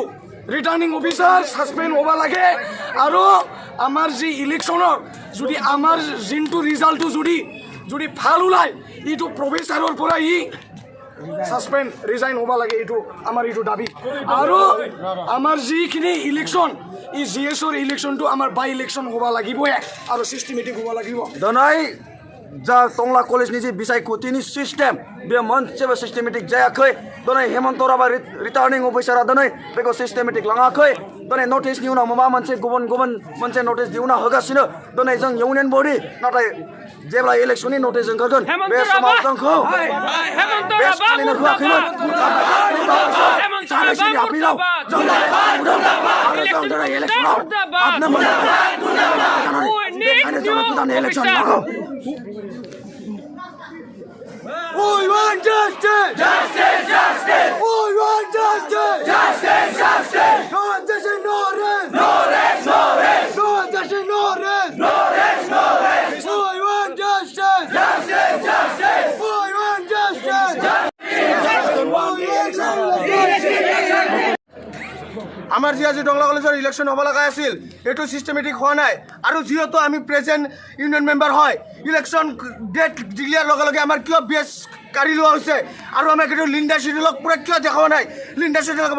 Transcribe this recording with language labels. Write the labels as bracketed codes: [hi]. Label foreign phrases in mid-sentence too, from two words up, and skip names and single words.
[en] returning officer suspend [as] হ'ব লাগে, আৰু আমাৰ যি ইলেকশ্যনৰ যদি আমাৰ যোনটো ৰিজাল্টটো যদি ভাল ওলায় এইটো প্ৰফেচাৰৰ পৰা ছাছপেণ্ড ৰিজাইন হ'ব লাগে, এইটো আমাৰ এইটো দাবী। আৰু আমাৰ যিখিনি ইলেকশ্যন এই GSৰ ইলেকশ্যনটো আমাৰ [en] by election [as] হ'ব লাগিবই আৰু চিষ্টেমেটিক হ'ব লাগিব। [brx] दोनों जा टंला कलेज निजी बिसाय कुतिनि सिस्टेम बे मोनसेबो सिस्टेमेटिक जायाखै। दोनों हेमंत राबा [en] returning officer [brx] दोनों बेखौ सिस्टेमेटिक लाङाखै। दोनों नटिसनि उनाव माबा मोनसे गुबुन मोनसे नटिस दिहुनना होगासिनो। दोनों जों [en] union body [brx] नाथाय जेब्ला इलेक्शननि नटिस ओंखारगोन बे समाव जोंखौ बे फालिनो होआखैमोन। सानैसोनि आपिलाव जों दोनों इलेक्शनाव हाबनो बेखायनो जों गोदान इलेक्शन नांगौ। [en] We want justice! Justice! Justice! We want justice! Justice! Justice! No justice, no rest! No rest! No rest! No justice, no rest! No rest! No rest! We want justice! Justice! Justice! We want justice! [as] আমাৰ যি আজি টংলা কলেজৰ ইলেকশ্যন হ'ব লগা আছিল এইটো চিষ্টেমেটিক হোৱা নাই। আৰু যিহেতু আমি [en] present union member [as] হয়, [en] election date declare [as] লগে লগে আমাৰ কিয় বেছ কাঢ়ি লোৱা হৈছে, আৰু আমাক এইটো লিণ্ডা চিডিউলক পূৰা কিয় দেখাব নাই, লিণ্ডা চিডিউল লগাব।